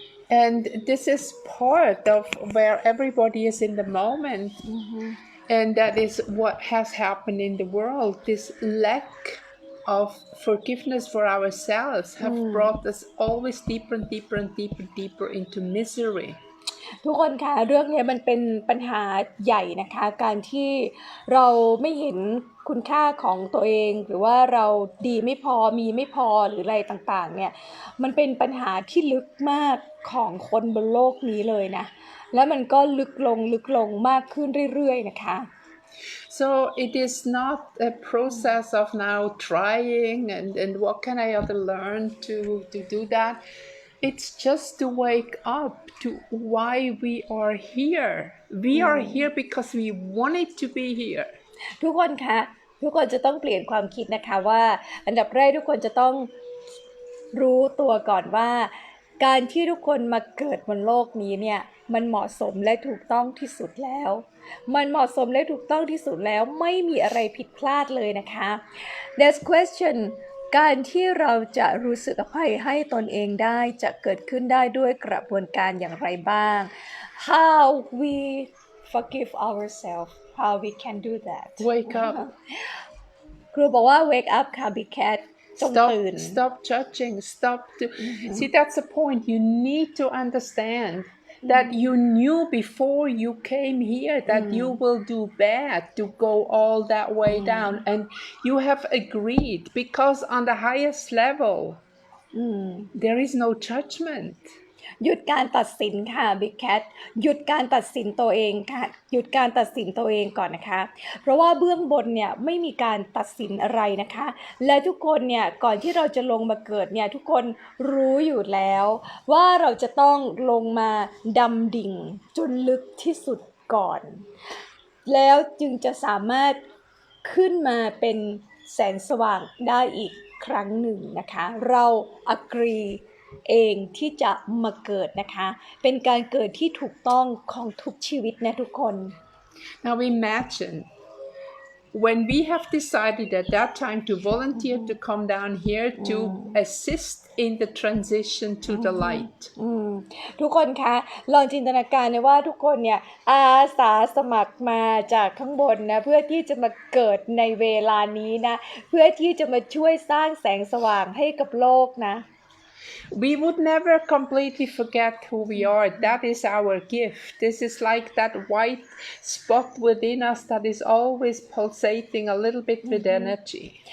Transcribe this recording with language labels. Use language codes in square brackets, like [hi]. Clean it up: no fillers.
[en] And this is part of where everybody is in the moment. And that is what has happened in the world. This lack of forgiveness for ourselves have brought us always deeper and deeper and deeper into misery. [th] ทุกคนคะเรื่องนี้มันเป็นปัญหาใหญ่นะคะการที่เราไม่เห็นคุณค่าของตัวเองหรือว่าเราดีไม่พอมีไม่พอหรืออะไรต่างๆเนี่ยมันเป็นปัญหาที่ลึกมากของคนบนโลกนี้เลยนะแล้วมันก็ลึกลงมากขึ้นเรื่อยๆนะคะ [en] So it is not a process of now trying and what can I other learn to do that. It's just to wake up to why we are here. We are here because we wanted to be here. [th] ทุกคนคะทุกคนจะต้องเปลี่ยนความคิดนะคะว่าอันดับแรกทุกคนจะต้องรู้ตัวก่อนว่าการที่ทุกคนมาเกิดบนโลกนี้เนี่ยมันเหมาะสมและถูกต้องที่สุดแล้วมันเหมาะสมและถูกต้องที่สุดแล้วไม่มีอะไรผิดพลาดเลยนะคะ [en] Next question [th] การที่เราจะรู้สึกอภัยให้ตนเองได้จะเกิดขึ้นได้ด้วยกระบวนการอย่างไรบ้าง [en] How we forgive ourselves how we can do that Wake up. [th] ครูบอกว่า [en] wake up [th] ค่ะ big cat จงตื่น [en] Stop judging. See, that's the point. You need to understand that you knew before you came here that you will do bad to go all that way down. And you have agreed because on the highest level, there is no judgment. [th] หยุดการตัดสินค่ะ Big Cat หยุดการตัดสินตัวเองค่ะหยุดการตัดสินตัวเองก่อนนะคะเพราะว่าเบื้องบนเนี่ยไม่มีการตัดสินอะไรนะคะและทุกคนเนี่ยก่อนที่เราจะลงมาเกิดเนี่ยทุกคนรู้อยู่แล้วว่าเราจะต้องลงมาดำดิ่งจนลึกที่สุดก่อน แล้วจึงจะสามารถขึ้นมาเป็นแสงสว่างได้อีกครั้งหนึ่งนะคะเรา agreeเองที่จะมาเกิดนะคะเป็นการเกิดที่ถูกต้องของทุกชีวิตนะทุกคน [en] Now imagine when we have decided at that time to volunteer to come down here to assist in the transition to the light. [th] ทุกคนคะลองจินตนาการเลยว่าทุกคนเนี่ยอาสาสมัครมาจากข้างบนนะเพื่อที่จะมาเกิดในเวลานี้นะเพื่อที่จะมาช่วยสร้างแสงสว่างให้กับโลกนะ [en] We would never completely forget who we are. That is our gift. This is like that white spot within us that is always pulsating a little bit with energy.